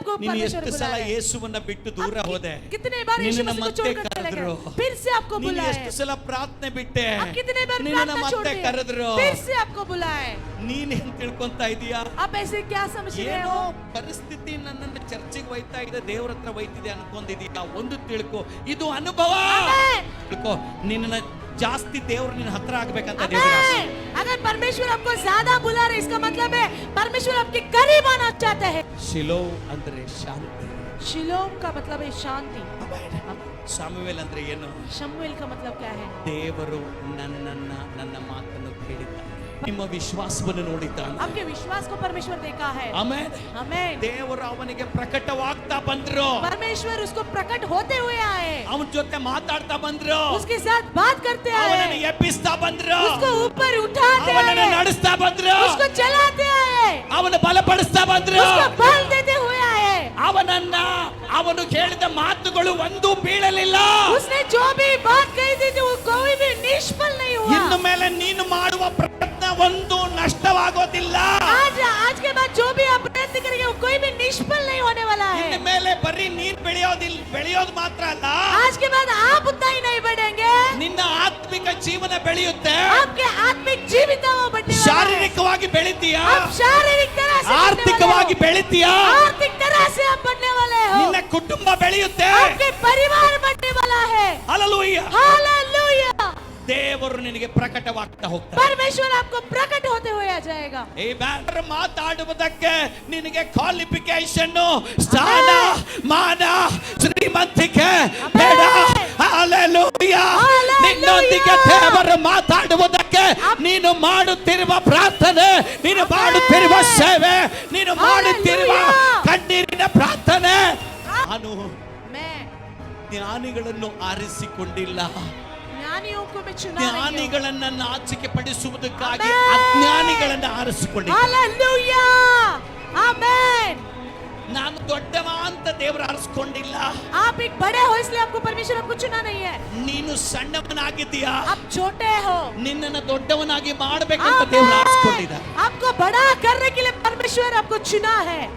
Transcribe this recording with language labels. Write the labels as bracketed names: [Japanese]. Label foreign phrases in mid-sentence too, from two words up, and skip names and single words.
[Hindi] आपको [Kannada] ನೀನು [Hindi] परमेश्वर [Kannada] ಎಷ್ಟು ಸಲ [Hindi] बुलाया है। [Kannada] ಯೇಸುವನ್ನ ಬಿಟ್ಟು ದೂರ ಹೋದೆ, [Hindi] कितने बार यीशु [Kannada] ನಿನ್ನನ್ನು [Hindi] मसीह को [Kannada] ಮತ್ತೆ [Hindi] छोड़कर चले [Kannada] ಕರೆದ್ರು, [Hindi] गए, फिर से आपको [Kannada] ನೀನು [Hindi] बुलाया [Kannada] ಎಷ್ಟು [Hindi] है। [Kannada] ಸಲ ಪ್ರಾರ್ಥನೆ ಬಿಟ್ಟೆ, [Hindi] आप कितने बार [Kannada] ನಿನ್ನನ್ನು [Hindi] प्रार्थना छोड़ [Kannada] ಮತ್ತೆ [Hindi] दिए, [Kannada] ಕರೆದ್ರು, [Hindi] फिर से आपको बुलाया है। [Kannada] ನೀನೇನ್ ತಿಳ್ಕೊಂತ ಇದೀಯಾ? [Hindi] आप ऐसे क्या समझ रहे [Kannada] ಏನೋ [Hindi] हो? [Kannada] ಪರಿಸ್ಥಿತಿ ನನ್ನನ್ನು ಚರ್ಚಿಗೆ ಒಯ್ತಾ ಇದೆ, ದೇವ್ರ ಹತ್ರ ಒಯ್ತಿದೆ ಅನ್ಕೊಂಡಿದೀಯಾ? ಒಂದು ತಿಳ್ಕೊ, ಇದು ಅನುಭವ. ತಿಳ್ಕೊ, ನಿನ್ನ ಜಾಸ್ತಿ ದೇವ್ರು ನಿನ್ನ ಹತ್ರ ಆಗ್ಬೇಕಂತ ದೇವ್ರ ಆಸೆ. [Hindi] अगर परमेश्वर आपको ज्यादा बुला रहे, इसका मतलब है परमेश्वर आपके करीब आना चाहता है। [Kannada] ಶಿಲೋ ಅಂದ್ರೆ ಶಾಂತಿ. [Hindi] शिलोम का मतलब है शांति। [Kannada] ಸಾಮುವೇಲ್ ಅಂದ್ರೆ ಏನು? [Hindi] शमूएल का मतलब क्या है? [Kannada] ದೇವರು ನನ್ನ ಮಾತನ್ನು ಕೇಳಿದ್ದಾನೆ, ನಿಮ್ಮ ವಿಶ್ವಾಸವನ್ನು ನೋಡಿದ್ದಾನೆ. [Hindi] आपके विश्वास को परमेश्वर देखा है। [Kannada] ಆಮೆನ್. [Hindi] आमेन। [Kannada] ದೇವರು ಅವನಿಗೆ ಪ್ರಕಟವಾಗ್ತಾ ಬಂದ್ರು, [Hindi] परमेश्वर उसको प्रकट होते हुए आए, [Kannada] ಅವನ ಜೊತೆ ಮಾತಾಡ್ತಾ ಬಂದ್ರು, [Hindi] उसके साथ बात करते [Kannada] ಅವನನ್ನು [Hindi] आए, [Kannada] ಎಬ್ಬಿಸ್ತಾ ಬಂದ್ರು, [Hindi] उसको ऊपर उठाते [Kannada] ಅವನನ್ನು [Hindi] आए, [Kannada] ನಡೆಸ್ತಾ ಬಂದ್ರು, [Hindi] उसको चलाते आए, [Kannada] ಅವನ ಬಲಪಡಿಸ್ತಾ ಬಂದ್ರು, [Hindi] उसको बल देते हुए आए। [Kannada] ಅವನು ಹೇಳಿದ ಮಾತುಗಳು ಒಂದು ಬೀಳಲಿಲ್ಲ. [Hindi] उसने जो भी बात कही थी वो कोई भी निष्फल नहीं हुआ। [Kannada] ಇನ್ನು ಮೇಲೆ ನೀನು ಮಾಡುವ ಪ್ರಯತ್ನ ಒಂದು ನಷ್ಟವಾಗೋದಿಲ್ಲ. [Hindi] आज के बाद जो भी आप प्रयत्न करेंगे वो कोई भी निष्फल नहीं होने वाला है। [Kannada] ಇನ್ನು ಮೇಲೆ ಬರೀ ನೀನು ಬೆಳೆಯೋದು ಮಾತ್ರ ಅಲ್ಲ, [Hindi] आज के बाद आप उतना ही नहीं बढ़ेंगे, [Kannada] ನಿನ್ನ ಆತ್ಮಿಕ ಜೀವನ ಬೆಳೆಯುತ್ತೆ. [Hindi] आपके आत्मिक जीवित वो बढ़ने वाला है। [Kannada] ಶಾರೀರಿಕವಾಗಿ ಬೆಳಿತೀಯಾ, [Hindi] आप शारीरिक तरह से [Kannada] ಆರ್ಥಿಕವಾಗಿ ಬೆಳಿತೀಯಾ, [Hindi] आर्थिक तरह से आप बढ़ने वाले हो, [Kannada] ನಿನ್ನ ಕುಟುಂಬ ಬೆಳೆಯುತ್ತೆ. [Hindi] आपके परिवार बढ़ने वाला है। [Kannada] ಹಲ್ಲೆಲೂಯಾ. [Hindi] हालेलुया। [Kannada] ದೇವರು ನಿನಗೆ ಪ್ರಕಟವಾಗ್ತಾ ಹೋಗ್ತಾನೆ. [Hindi] परमेश्वर आपको प्रकट होते हुए आ जाएगा। [Kannada] ಆಮೆನ್. ಮಾತಾಡುವುದಕ್ಕೆ ನಿನಗೆ ಕ್ವಾಲಿಫಿಕೇಶನ್, ಸ್ಥಾನ, ಮಾನ, ಶ್ರೀಮಂತಿಕೆ ಬೇಡ. ಹಲ್ಲೆಲೂಯಾ. ನಿನ್ನೊಂದಿಗೆ ದೇವರು ಮಾತಾಡುವುದಕ್ಕೆ ನೀನು ಮಾಡುತ್ತಿರುವ ಪ್ರಾರ್ಥನೆ, ನೀನು ಮಾಡುತ್ತಿರುವ ಸೇವೆ, ನೀನು ಮಾಡುತ್ತಿರುವ ಕಣ್ಣೀರಿನ ಪ್ರಾರ್ಥನೆ. ನಾನು ಜ್ಞಾನಿಗಳನ್ನು ಆರಿಸಿಕೊಂಡಿಲ್ಲ, [Hindi] ज्ञानियों को मैं चुना नहीं हूं। [Kannada] ಜ್ಞಾನಿಗಳನ್ನ ನಾಚಿಕೆ ಪಡಿಸುವುದಕ್ಕಾಗಿ ಅಜ್ಞಾನಿಗಳನ್ನ ಆರಿಸಿಕೊಂಡಿದ್ದೆ. [Hindi] हालेलुया। आमेन। [Kannada] ನಾನು ದೊಡ್ಡವ ಅಂತ ದೇವರು ಆರಿಸಿಕೊಂಡಿಲ್ಲ. [Hindi] आप एक बड़े हो इसलिए आपको परमेश्वर आपको चुना नहीं है। [Kannada] ನೀನು ಸಣ್ಣವನಾಗಿದ್ದೀಯಾ, [Hindi] आप छोटे हो, [Kannada] ನಿನ್ನನ್ನು ದೊಡ್ಡವನಾಗಿ ಮಾಡಬೇಕಂತ ದೇವರು ಆರಿಸಿಕೊಂಡಿದ್ದ. [Hindi] आपको बड़ा करने के लिए परमेश्वर आपको चुना है।